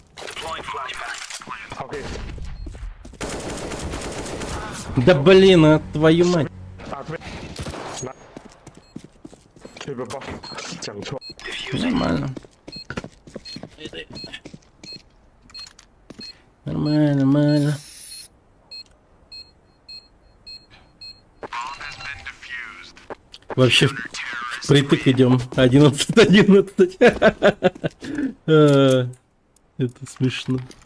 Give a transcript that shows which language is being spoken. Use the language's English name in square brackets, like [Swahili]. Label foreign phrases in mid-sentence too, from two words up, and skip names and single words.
[English] Deploying flashbang. OK。 [Russian] Да блин, а твою мать. [Chinese] 打這邊。來。去吧吧，講錯。 [Russian] Нормально. Нормально. Вообще впритык идем. 11. Это смешно.